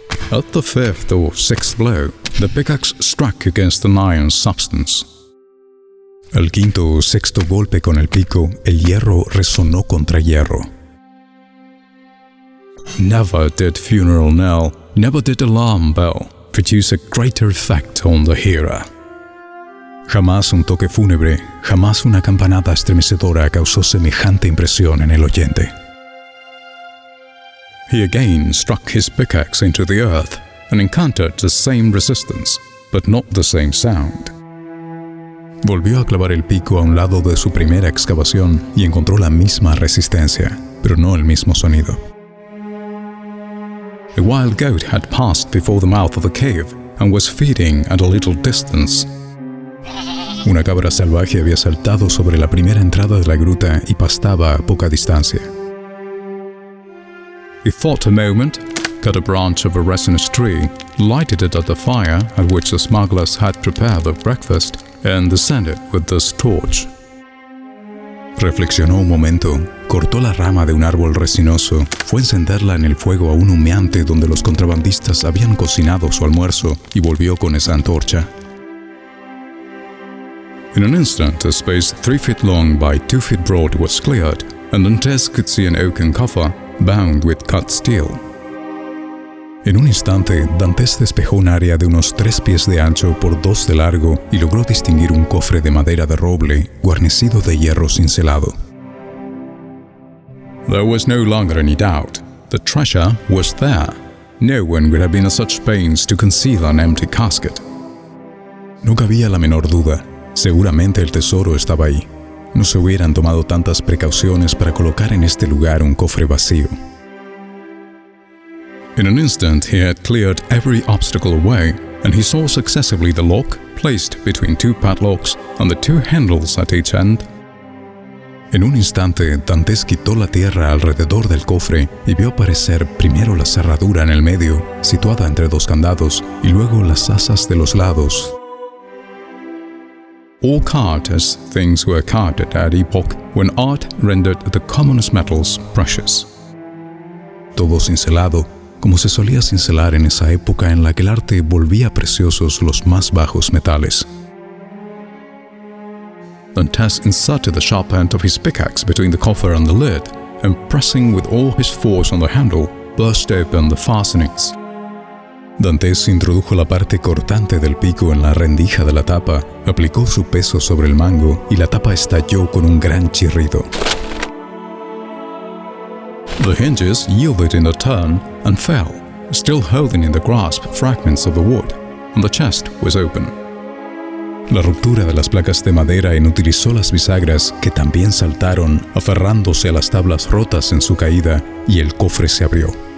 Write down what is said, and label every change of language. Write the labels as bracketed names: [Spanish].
[English] At the fifth or sixth blow, the pickaxe struck against an iron substance. [Spanish] Al quinto o sexto golpe con el pico, el hierro resonó contra hierro. [English] Never did funeral knell, never did alarm bell produce a greater effect on the hearer. [Spanish] Jamás un toque fúnebre, jamás una campanada estremecedora causó semejante impresión en el oyente. [English] He again struck his pickaxe into the earth and encountered the same resistance, but not the same sound. [Spanish] Volvió a clavar el pico a un lado de su primera excavación y encontró la misma resistencia, pero no el mismo sonido. [English] A wild goat had passed before the mouth of the cave and was feeding at a little distance. [Spanish] Una cabra salvaje había saltado sobre la primera entrada de la gruta y pastaba a poca distancia. [English] He thought a moment, cut a branch of a resinous tree, lighted it at the fire at which the smugglers had prepared their breakfast, and descended with this torch. [Spanish] Reflexionó un momento, cortó la rama de un árbol resinoso, fue a encenderla en el fuego aún humeante donde los contrabandistas habían cocinado su almuerzo y volvió con esa antorcha. [English] In an instant, a space 3 feet long by 2 feet broad was cleared, and Dantes could see an oaken coffer bound with cut steel. [Spanish] En un instante, Dantes despejó un área de unos 3 pies de ancho por 2 de largo y logró distinguir un cofre de madera de roble guarnecido de hierro cincelado. [English] There was no longer any doubt. The treasure was there. No one would have been at such pains to conceal an empty casket. [Spanish] No cabía la menor duda. Seguramente el tesoro estaba ahí. No se hubieran tomado tantas precauciones para colocar en este lugar un cofre vacío. [English] In an instant he had cleared every obstacle away, and he saw successively the lock placed between 2 padlocks and the 2 handles at each end. [Spanish] En un instante, Dantes quitó la tierra alrededor del cofre y vio aparecer primero la cerradura en el medio, situada entre 2 candados, y luego las asas de los lados. [English] All carved as things were carved at that epoch, when art rendered the commonest metals precious. [Spanish] Todo cincelado, como se solía cincelar en esa época en la que el arte volvía preciosos los más bajos metales. [English] Dantes inserted the sharp end of his pickaxe between the coffer and the lid, and pressing with all his force on the handle, burst open the fastenings. [Spanish] Dantes introdujo la parte cortante del pico en la rendija de la tapa, aplicó su peso sobre el mango y la tapa estalló con un gran chirrido. [English] The hinges yielded in a turn and fell, still holding in the grasp fragments of the wood, and the chest was open. [Spanish] La ruptura de las placas de madera inutilizó las bisagras, que también saltaron, aferrándose a las tablas rotas en su caída, y el cofre se abrió.